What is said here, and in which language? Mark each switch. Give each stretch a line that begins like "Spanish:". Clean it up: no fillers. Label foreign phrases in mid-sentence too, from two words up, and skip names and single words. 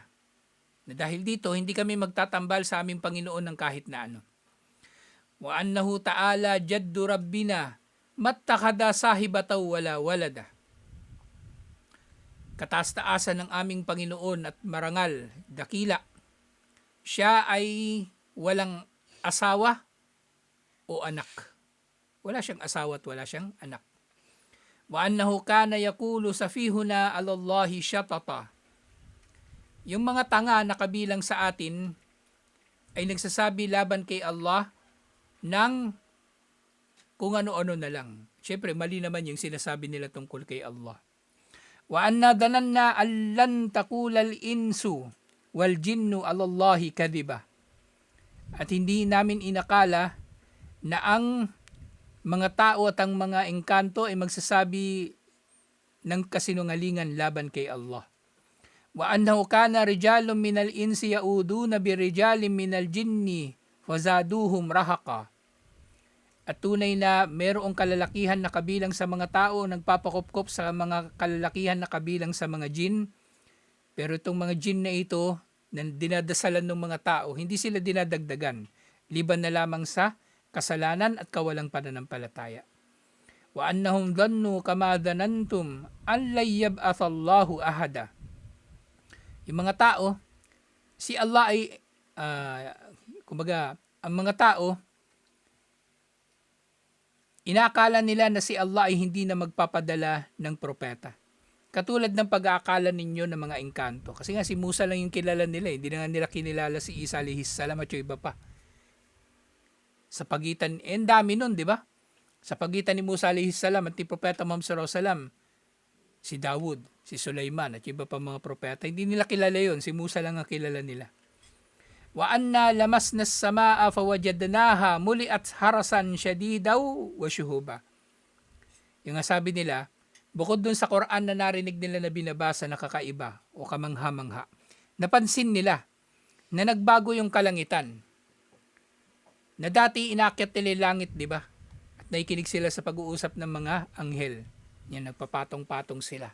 Filipino: Na dahil dito, hindi kami magtatambal sa aming Panginoon ng kahit na ano.
Arabic: وأنه تعالى جد ربنا ما اتخذ صاحبة ولا ولدا.
Filipino: Kataas-taasan ng aming Panginoon at marangal, dakila. Siya ay walang asawa o anak. Wala siyang asawa at wala siyang anak.
Arabic: وأنه كان يقول سفيهنا على الله شططا.
Filipino: Yung mga tanga na kabilang sa atin ay nagsasabi laban kay Allah ng kung ano-ano na lang. Siyempre, mali naman yung sinasabi nila tungkol kay Allah.
Arabic: وأنا ظننا أن لن تقول الإنس والجن على الله كذبا.
Filipino: At hindi namin inakala na ang mga tao at ang mga engkanto ay magsasabi ng kasinungalingan laban kay Allah.
Arabic: وأنه كان رجال من الإنس يعوذون برجال من الجن فزادوهم رهقا.
Filipino: At tunay na mayroong kalalakihan na kabilang sa mga tao nagpapakopkop sa mga kalalakihan na kabilang sa mga jin. Pero itong mga jin na ito na dinadasalan ng mga tao, hindi sila dinadagdagan, liban na lamang sa kasalanan at kawalang pananampalataya.
Arabic: وأنهم ظنوا كما ظننتم أن لن يبعث الله أحدا.
Filipino: Yung mga tao, si Allah ay kumbaga, ang mga tao Inakala nila na si Allah ay hindi na magpapadala ng propeta. Katulad ng pag-aakala ninyo ng mga engkanto. Kasi nga si Musa lang yung kilala nila. Hindi na nga nila kinilala si Isa
Arabic: عليه السلام
Filipino: at yung iba pa. Sa pagitan, ang dami nun, di ba? Sa pagitan ni Musa
Arabic: عليه السلام
Filipino: at ni Propeta Muhammad
Arabic: صلى الله عليه وسلم,
Filipino: si Dawud, si Sulaiman at yung iba pa mga propeta, hindi nila kilala yon. Si Musa lang ang kilala nila.
Arabic: وأنا لمسنا السماء فوجدناها ملئت حرسا شديدا وشهبا.
Filipino: Yung nga sabi nila, bukod dun sa Quran na narinig nila na binabasa na kakaiba o kamangha-mangha, napansin nila na nagbago yung kalangitan. Na dati inakyat nila yung langit, di ba? At nakikinig sila sa pag-uusap ng mga anghel. Yan, nagpapatong-patong sila.